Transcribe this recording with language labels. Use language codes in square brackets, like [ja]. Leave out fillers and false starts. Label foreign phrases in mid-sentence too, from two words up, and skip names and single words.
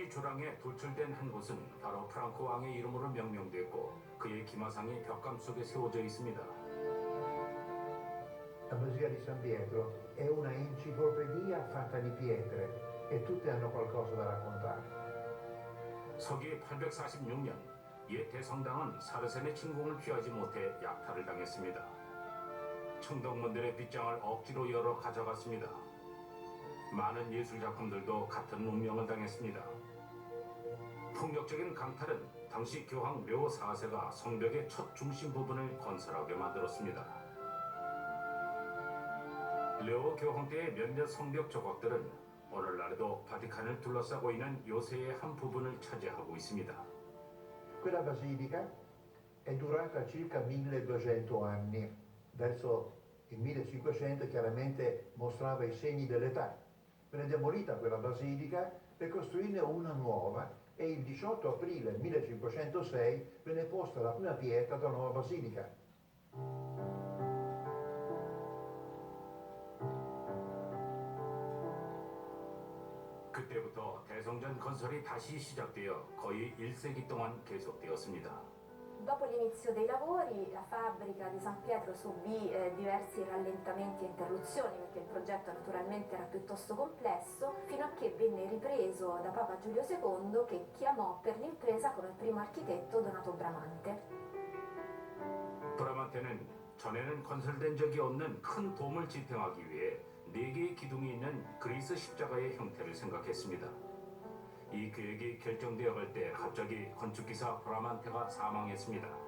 [ko] 사랑에 돌출된 한 곳은 바로 프랑코 왕의 이름으로 명명됐고 그의 기마상이 벽감 속에 세워져 있습니다. [it] La Basilica di San Pietro è una enciclopedia fatta di pietre e tutte hanno qualcosa da raccontare. [ko] 서기 846년 옛 대성당은 사르센의 침공을 피하지 못해 약탈을 당했습니다. 청동문들의 빗장을 억지로 열어 가져갔습니다. 많은 예술작품들도 같은 운명을 당했습니다. 폭력적인 강탈은 당시 교황 료 4세가 성벽의 첫 중심 부분을 건설하게 만들었습니다. 료 교황 때의 몇몇 성벽 조각들은 오늘날에도 바티칸을 둘러싸고 있는 요새의 한 부분을 차지하고 있습니다. [it] Quella basilica è durata circa 1200 anni, verso il 1500 chiaramente mostrava i segni dell'età. Venne demolita quella basilica per costruirne una nuova e il 18 aprile 1506 venne posta la prima pietra della nuova basilica. [ko] 그때부터 대성전 건설이 다시 시작되어 거의 1세기 동안 계속되었습니다. [it] Dopo l'inizio dei lavori, la fabbrica di San Pietro subì diversi rallentamenti e interruzioni perché il progetto naturalmente era piuttosto complesso, fino a che venne ripreso da Papa Giulio II che chiamò per l'impresa come primo architetto Donato Bramante. [ko] 브라만테는 전에는 건설된 적이 없는 큰 돔을 지탱하기 위해 4개의 기둥이 있는 그리스 십자가의 형태를 생각했습니다. 이 계획이 결정되어 갈 때 갑자기 건축기사 브라만테가 사망했습니다.